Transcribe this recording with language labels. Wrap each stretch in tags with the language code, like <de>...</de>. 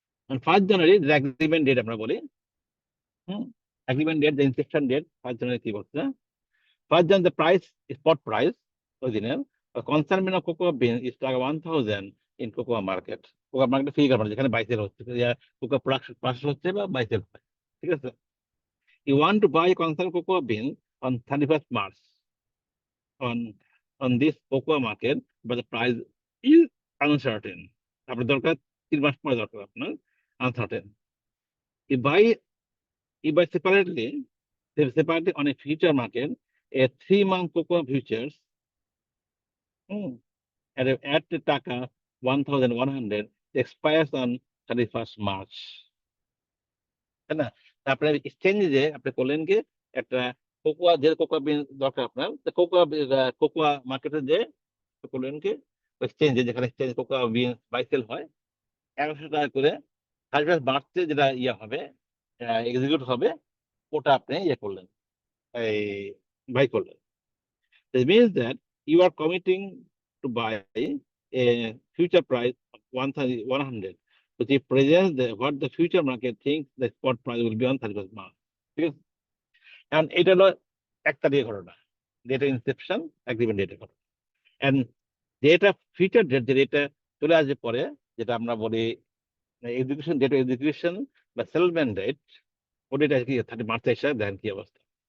<bn>1 জানুয়ারি agreement date আমরা বলি, agreement date, the Inception date 1 জানুয়ারি কি বলছে?</bn> <en>1 January the price, spot price</en> <bn>ওই দিনের</bn> <en>Concernment of cocoa bean is taka 1000 in cocoa market.</en> <bn>Cocoa market physical market যেখানে বাইসেল হচ্ছে, কোকোয়া প্রসেস হচ্ছে বা বাইসেল হয়, ঠিক আছে?</bn> <en>You want to buy concern cocoa bean on 31st March on this cocoa market, but the price is uncertain.</en> <bn>আপনার দরকার 3 মাস পরে দরকার আপনার, uncertain.</bn> <en>You buy separately on a future market a 3-month cocoa futures at the taka 1100 expires on 31st March.</en> <bn>তাই না? তারপরে এক্সচেঞ্জে যে আপনি করলেন কি একটা কোকোয়া, যে কোকোয়া বিন দরকার আপনার, কোকোয়া মার্কেটে যে করলেন কি এক্সচেঞ্জে, যেখানে এক্সচেঞ্জ কোকোয়া বিন বাইসেল হয়, 1100 টাকা করে 31 মার্চে যেটা হবে এক্সিকিউট হবে, ওটা আপনি করলেন, এই বাই করলেন।</bn> <en>It means that you are committing to buy a future price of 1100, which represents what the future market thinks the spot price will be on 31st March.</en> <bn>ঠিক আছে? And এটা হলো 1 তারিখের ঘটনা, ডেটা ইনসেপশন এগ্রিমেন্ট ডেটের ঘটনা। And যেটা future date, যেটা চলে আসবে পরে, যেটা আমরা বলি এক্সিকিউশন ডেট, এক্সিকিউশন বা সেটেলমেন্ট ডেট, ওটা কি 30 মার্চ এসে দেখেন কি অবস্থা।</bn>